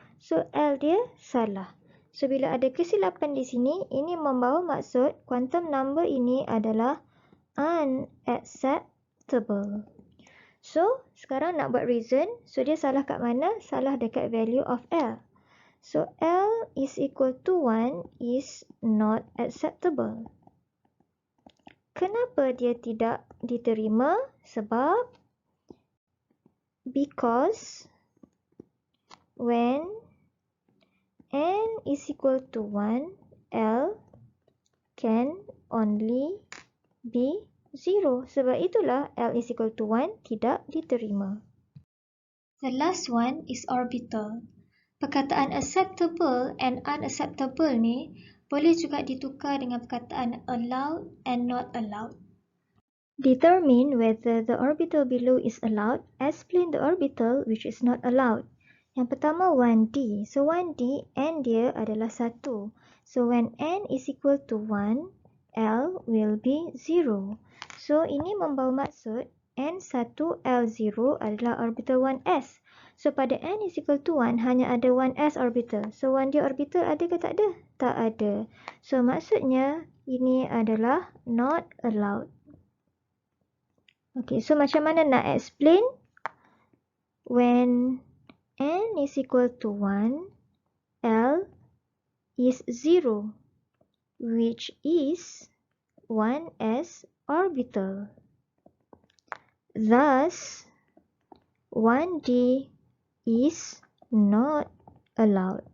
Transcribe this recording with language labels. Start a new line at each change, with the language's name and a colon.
Malay: So, L dia salah. So, bila ada kesilapan di sini, ini membawa maksud quantum number ini adalah unacceptable. So, sekarang nak buat reason. So, dia salah kat mana? Salah dekat value of L.
English: So, L is equal to 1 is not acceptable.
Malay: Kenapa dia tidak diterima? Sebab
English: because when N is equal to 1, L can only be 0.
Malay: Sebab itulah
English: L is equal to 1
Malay: tidak diterima.
English: The last one is orbital.
Malay: Perkataan acceptable and unacceptable ni boleh juga ditukar dengan perkataan
English: allowed and not allowed. Determine whether the orbital below is allowed. Explain the orbital which is not allowed.
Malay: Yang pertama
English: 1D. So 1D, N
Malay: dia adalah
English: 1. So when N is equal to 1, L will be 0.
Malay: So ini membawa maksud N1, L0 adalah orbital 1s. So pada
English: N is equal to 1,
Malay: hanya ada 1s orbital. So 1D orbital ada ke tak ada? Tak ada. So maksudnya ini adalah not allowed. Okay, so macam mana nak explain?
English: When N is equal to 1, L is 0, which is 1s orbital. Thus, 1D is not allowed.